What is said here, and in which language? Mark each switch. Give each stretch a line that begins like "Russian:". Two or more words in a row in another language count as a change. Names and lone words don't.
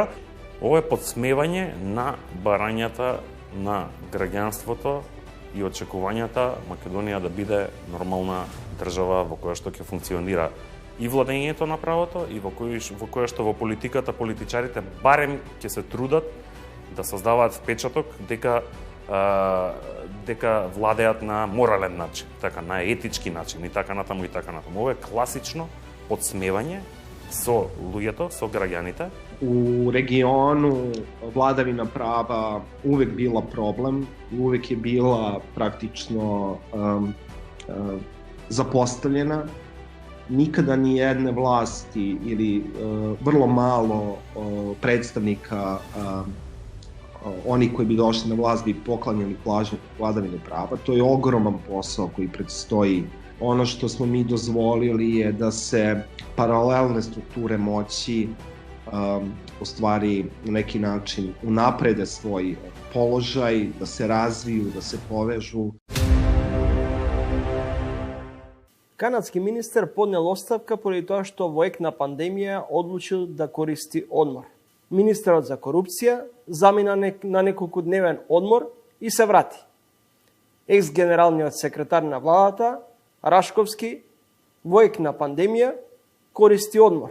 Macedonian: Ова е подсмевање на барањата на граѓанството и очекувањата Македонија да биде нормална држава во која што ќе функционира и владењето на правото и во која што во политиката политичарите барем ќе се трудат да создаваат впечаток дека владеат на морален начин, така на етички начин и така натаму и така натаму. Ова е класично подсмевање со луѓето, со граѓаните.
Serbian: U regionu vladavina prava uvek bila problem, uvek je bila praktično zapostavljena. Nikada ni jedne vlasti ili vrlo malo predstavnika oni koji bi došli na vlast bi poklanjali vladavine prava. To je ogroman posao koji predstoji. Ono što smo mi dozvolili je da se paralelne strukture moći u stvari na neki način unaprede svoj položaj, da se razviju, da se povežu.
Macedonian: Канадски министер поднел оставка поради тоа што во ек на пандемија одлучил да користи одмор. Министерот за корупција замина на неколку дневен одмор и се врати. Екс-генералниот секретар на владата, Рашковски, војк на пандемија, користи одмор.